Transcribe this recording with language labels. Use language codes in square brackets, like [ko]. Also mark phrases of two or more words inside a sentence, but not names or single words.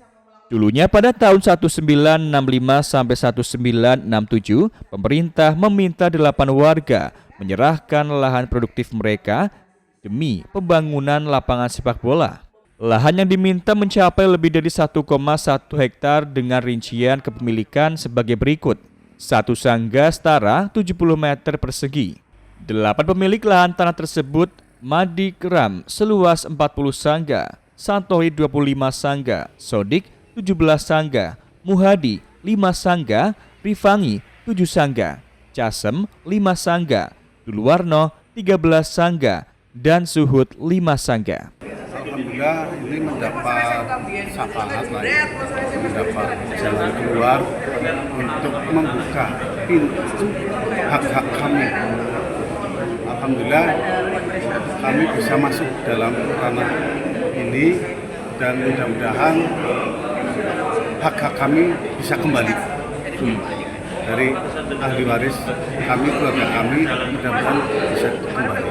[id] Dulunya pada tahun 1965 sampai 1967, pemerintah meminta 8 warga menyerahkan lahan produktif mereka demi pembangunan lapangan sepak bola. Lahan yang diminta mencapai lebih dari 1,1 hektar dengan rincian kepemilikan sebagai berikut. 1 sangga setara 70 meter persegi. 8 pemilik lahan tanah tersebut Madi Keram seluas 40 sangga, Santohi 25 sangga, Sodik 17 sangga, Muhadi 5 sangga, Rifangi 7 sangga, Casem 5 sangga, Duluwarno 13 sangga, dan Suhud 5 sangga. Alhamdulillah ini mendapat syafaat lagi, mendapat jalan keluar untuk membuka pintu hak-hak kami. Alhamdulillah kami bisa masuk dalam ranah ini dan mudah-mudahan hak-hak kami bisa kembali dari ahli waris kami, keluarga kami, mudah-mudahan bisa kembali.